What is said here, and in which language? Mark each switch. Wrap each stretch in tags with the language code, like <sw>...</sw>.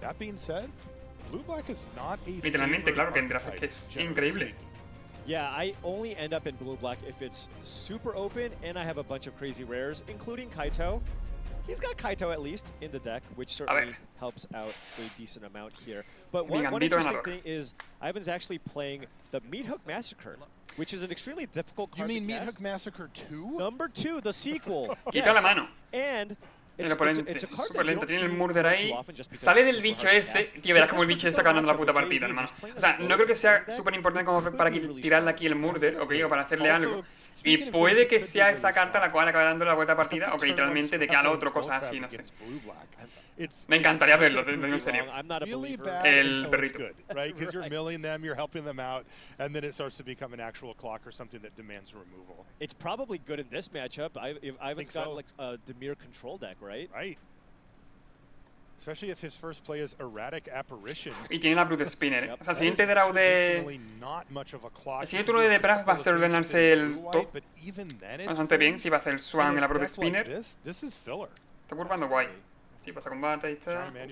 <en>That being said, Blue Black is not a</en> <es>literalmente, claro, que en draft es que es increíble.</es> <en>Yeah, I only end up in Blue-Black if it's super open and I have a bunch of crazy rares, including Kaito. He's got Kaito at least in the deck, which certainly helps out a decent amount here. But one interesting thing is Ivan's actually playing the Meat Hook Massacre, which is an extremely difficult card. You mean to Meat cast. Hook Massacre 2? Number 2, the sequel.</en> <es>Quita la mano.</es> <en>And</en> <es>es súper lento, tiene el Murder ahí, sale del bicho ese, tío, verás como el bicho ese ganando la puta partida, hermano. O sea, no creo que sea súper importante como para tirarle aquí el Murder, ok, o para hacerle algo. Y puede que sea esa carta la cual acabe dando la vuelta a partida, o que literalmente de que al otro, cosas así, no sé. Me encantaría verlo, lo digo en serio. El perrito.</es> <en>Right, because you're milling them, you're helping them out, and then it starts to become an actual clock or something that demands removal. It's probably good in this matchup. Ivan's got like a Dimir control deck, right? Right. Especially if his first play is Erratic Apparition.</en> <es>Y tiene la Brute Spinner. O sea, el siguiente draw de... El siguiente turno de Depras va a ser ordenarse el top bastante bien. Sí, va a hacer el Swan en la Brute Spinner. Está curvando guay. Sí, pasa combate, ahí está.</es>